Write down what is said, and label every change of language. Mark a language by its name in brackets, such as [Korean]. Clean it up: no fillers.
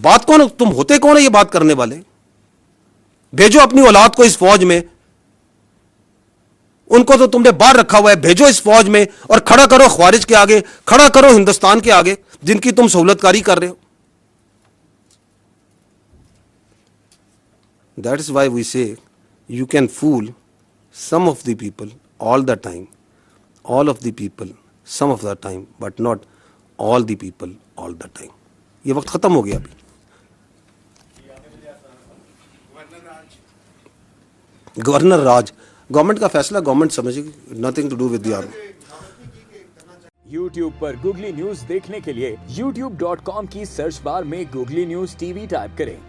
[Urdu] بات کون؟ تم ہوتے کون ہے یہ بات کرنے والے؟ بھیجو اپنی اولاد کو اس فوج میں. ان کو تو تم نے باہر رکھا ہوا ہے. بھیجو اس فوج میں اور کھڑا کرو خوارج کے آگے, کھڑا کرو ہندوستان کے آگے جن کی تم سہولت کاری کر رہے ہو. [English] That is why we say you can fool some of the people all the time, all of the people some of the time, but not all the people all the time. [Urdu] یہ وقت ختم ہو گیا. ابھی governor راج, government کا فیصلہ government سمجھے گی, [English] Nothing to do with the army. [Urdu] YouTube per googly news دیکھنے کے لیے youtube.com کی سرچ بار میں googly news T V type کریں.